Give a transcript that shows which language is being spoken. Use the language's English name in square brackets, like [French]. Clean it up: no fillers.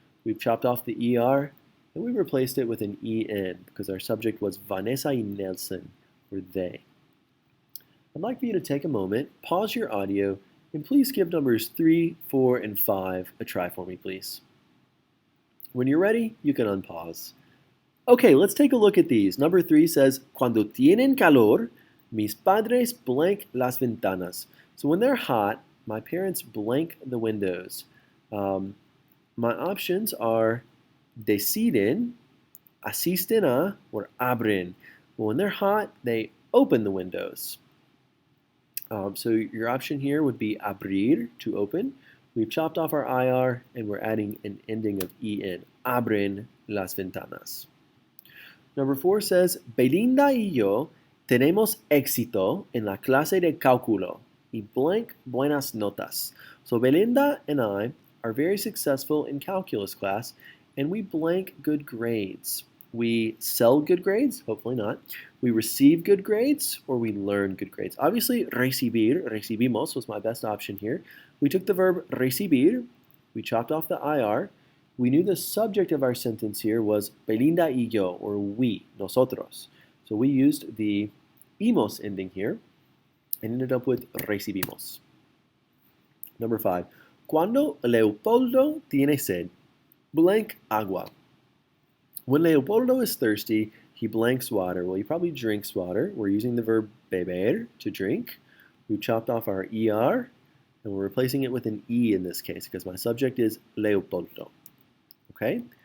[English] We've chopped off the ER, and we replaced it with an EN because our subject was Vanessa y Nelson, or they. I'd like for you to take a moment, pause your audio, and please give numbers 3, 4, and 5 a try for me, please. When you're ready, you can unpause. Okay, let's take a look at these. Number 3 says, [Spanish] Cuando tienen calor, mis padres blank las ventanas. [English] So when they're hot, my parents blank the windows. My options are deciden, asisten a, or abren. Well, when they're hot, they open the windows. So your option here would be abrir, to open. We've chopped off our IR and we're adding an ending of EN. [Spanish] Abren las ventanas. [English] Number 4 says, [Spanish] Belinda y yo tenemos éxito en la clase de cálculo y blank buenas notas. [English] So Belinda and I are very successful in calculus class and we blank good grades. We sell good grades, hopefully not. We receive good grades, or we learn good grades. Obviously, recibimos was my best option here. We took the verb recibir, we chopped off the IR. We knew the subject of our sentence here was Belinda y yo, or we, nosotros. So we used the imos ending here and ended up with recibimos. Number 5, [Spanish] Cuando Leopoldo tiene sed, blank agua. [English] When Leopoldo is thirsty, he blanks water. Well, he probably drinks water. We're using the verb beber, to drink. We chopped off our ER, and we're replacing it with an E in this case because my subject is Leopoldo. Okay?